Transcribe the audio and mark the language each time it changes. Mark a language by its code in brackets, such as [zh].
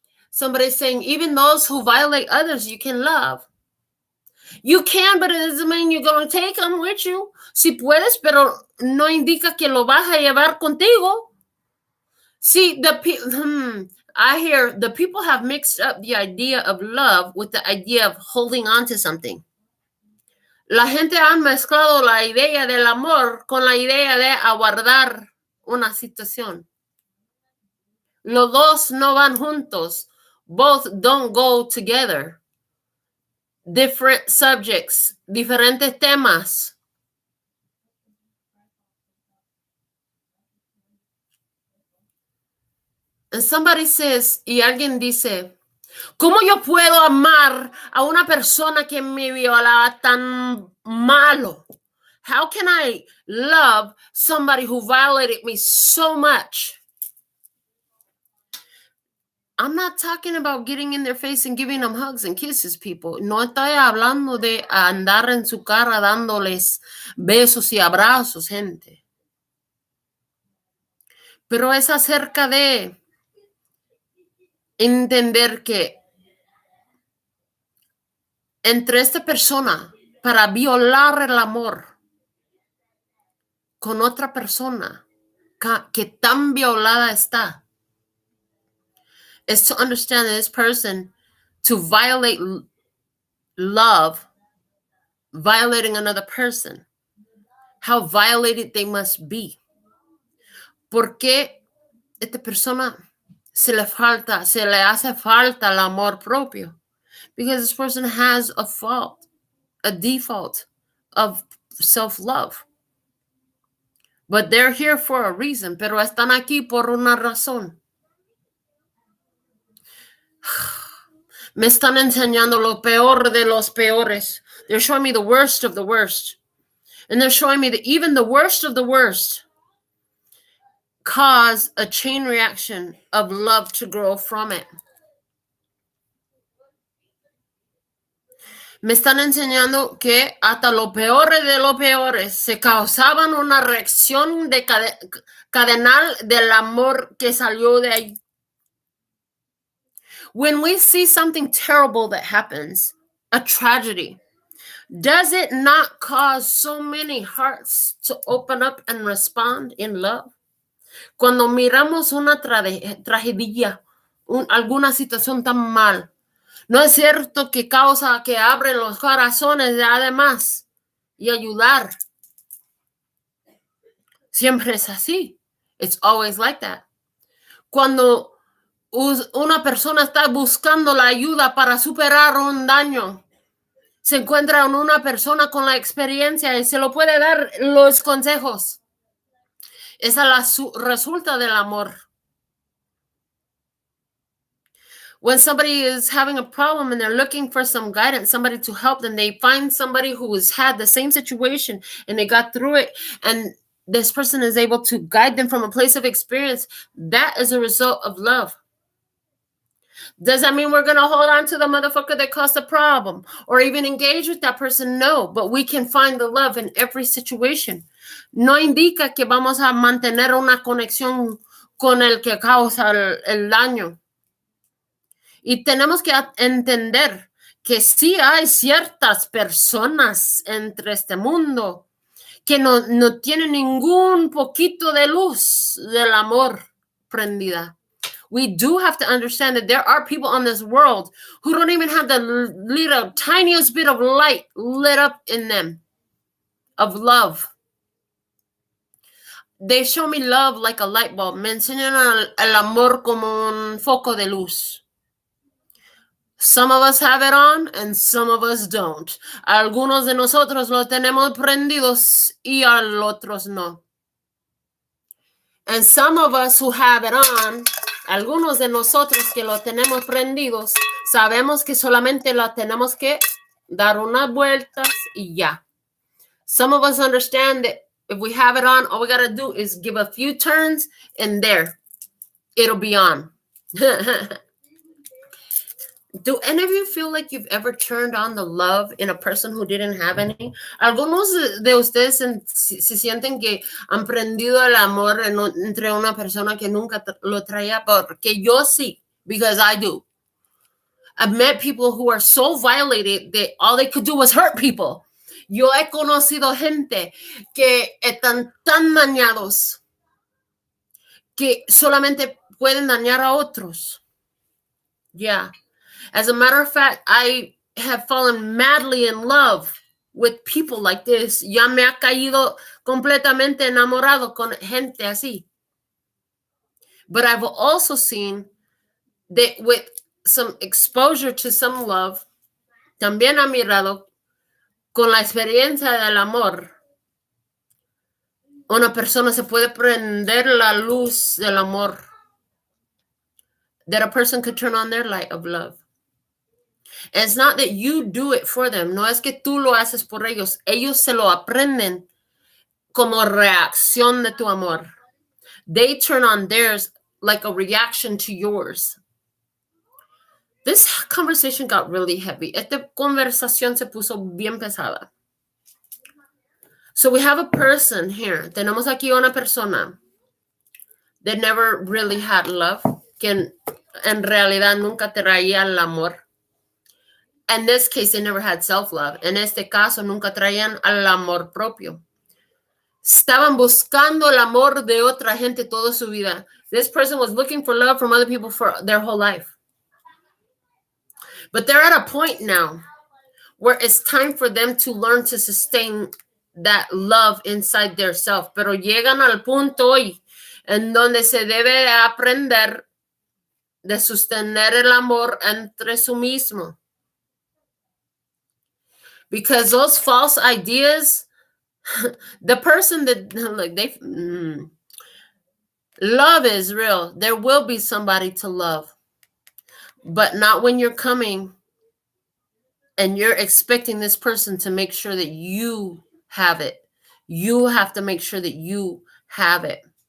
[en] Somebody's saying, even those who violate others, you can love. You can, but it doesn't mean you're going to take them with you. [es] Si puedes, pero no indica que lo vas a llevar contigo. [en] See, I hear the people have mixed up the idea of love with the idea of holding on to something. [es] La gente ha mezclado la idea del amor con la idea de aguardar una situación. Los dos no van juntos. [en] Both don't go together. Different subjects, [es] diferentes temas. [en] And somebody says, [es] y alguien dice, ¿cómo yo puedo amar a una persona que me viola tan malo? [en] How can I love somebody who violated me so much? I'm not talking about getting in their face and giving them hugs and kisses, people. [es] No estoy hablando de andar en su cara dándoles besos y abrazos, gente. Pero es acerca de entender que entre esta persona, para violar el amor con otra persona que tan violada está, [en] is to understand that this person, to violate love, violating another person, how violated they must be. [es] ¿Por qué esta persona se le hace falta el amor propio? [en] Because this person has a fault, a default of self-love. But they're here for a reason, [es] pero están aquí por una razón. Me están enseñando lo peor de los peores. [en] They're showing me the worst of the worst. And they're showing me that even the worst of the worst, cause a chain reaction of love to grow from it. [es] Me están enseñando que hasta los peores de los peores se causaban una reacción de cadenal del amor que salió de ahí. [en] When we see something terrible that happens, a tragedy, does it not cause so many hearts to open up and respond in love? [es] Cuando miramos una tragedia, alguna situación tan mal, ¿no es cierto que causa que abren los corazones de además y ayudar? Siempre es así. [en] It's always like that. [es] Cuando una persona está buscando la ayuda para superar un daño, se encuentra con una persona con la experiencia y se lo puede dar los consejos. Esa es resulta del amor. [en] When somebody is having a problem and they're looking for some guidance, somebody to help them, they find somebody who has had the same situation and they got through it, and this person is able to guide them from a place of experience. That is a result of love. Does that mean we're going to hold on to the motherfucker that caused the problem or even engage with that person? No, but we can find the love in every situation. [es] No indica que vamos a mantener una conexión con el que causa el daño. Y tenemos que entender que sí hay ciertas personas entre este mundo que no tienen ningún poquito de luz del amor prendida. [en] We do have to understand that there are people on this world who don't even have the little tiniest bit of light lit up in them of love. They show me love like a light bulb. [es] Me enseñan el amor como un foco de luz. [en] Some of us have it on and some of us don't. [es] Algunos de nosotros lo tenemos prendidos y a otros no. [en] And some of us who have it on, [es] algunos de nosotros que lo tenemos prendidos, sabemos que solamente lo tenemos que dar unas vueltas y ya. [en] Some of us understand that if we have it on, all we got to do is give a few turns and there, it'll be on. Do any of you feel like you've ever turned on the love in a person who didn't have any? [es] Algunos de ustedes se sienten que han prendido el amor entre una persona que nunca lo traía, porque yo sí, [en] because I do. I've met people who are so violated that all they could do was hurt people. [es] Yo he conocido gente que están tan dañados que solamente pueden dañar a otros. [en] Yeah. As a matter of fact, I have fallen madly in love with people like this. [es] Ya me ha caído completamente enamorado con gente así. [en] But I've also seen that with some exposure to some love, [es] también ha mirado con la experiencia del amor. Una persona se puede prender la luz del amor. [en] That a person could turn on their light of love. And it's not that you do it for them. [es] No es que tú lo haces por ellos. Ellos se lo aprenden como reacción de tu amor. [en] They turn on theirs like a reaction to yours. This conversation got really heavy. [es] Esta conversación se puso bien pesada. [en] So we have a person here. [es] Tenemos aquí una persona [en] that never really had love, [es] que en realidad nunca traía el amor. [en] In this case, they never had self-love. [es] En este caso, nunca traían el amor propio. Estaban buscando el amor de otra gente toda su vida. [en] This person was looking for love from other people for their whole life. But they're at a point now where it's time for them to learn to sustain that love inside their self. [es] Pero llegan al punto hoy en donde se debe aprender de sostener el amor entre sí mismo. [en] Because those false ideas, the person that, like, love is real. There will be somebody to love. But not when you're coming and you're expecting this person to make sure that you have it. You have to make sure that you have it.